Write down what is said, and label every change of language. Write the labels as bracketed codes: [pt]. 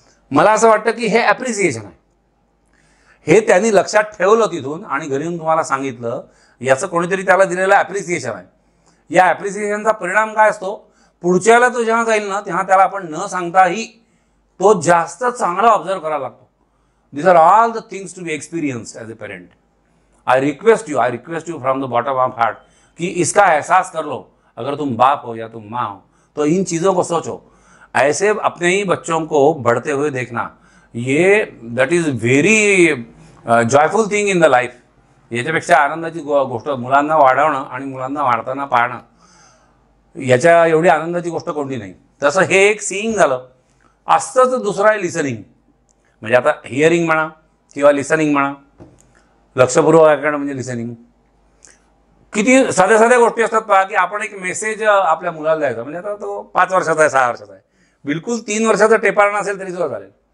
[mr] मला असं वाटतं की हे ॲप्रिसिएशन आहे, हे त्यांनी लक्षात ठेवलं तिथून आणि घरी येऊन तुम्हाला सांगितलं, याचं कोणीतरी त्याला दिलेलं ॲप्रिसिएशन आहे. या ॲप्रिसिएशनचा परिणाम काय असतो, पुढच्याला तो जेव्हा जाईल ना तेव्हा त्याला आपण न सांगताही तो जास्त चांगला ऑब्झर्व करायला लागतो. [en] These are all the things to be experienced as a parent. I request you from the bottom of heart [hi] कि इसका एहसास कर लो. अगर तुम बाप हो या तुम माँ हो तो इन चीज़ों को सोचो. ऐसे अपने ही बच्चों को बढ़ते हुए देखना, ये [en] That is very joyful thing in the life. [mr] याच्यापेक्षा आनंदाची गोष्ट मुलांना वाढवणं आणि मुलांना वाढताना पाहणं, याच्या एवढी आनंदाची गोष्ट कोणती नाही. तसं हे एक सीइंग झालं. असतंच दुसरं आहे लिसनिंग. म्हणजे आता हिअरिंग म्हणा किंवा लिसनिंग म्हणा. लक्षपूर्वक ऐकणं म्हणजे लिसनिंग. किती साध्या साध्या गोष्टी असतात पहा, की आपण एक मेसेज आपल्या मुलाला द्यायचा, म्हणजे आता तो 5 वर्षाचा आहे, 6 वर्षाचा आहे, बिलकुल 3 वर्षाचा टेपाळणा असेल तरी सुद्धा चालेल.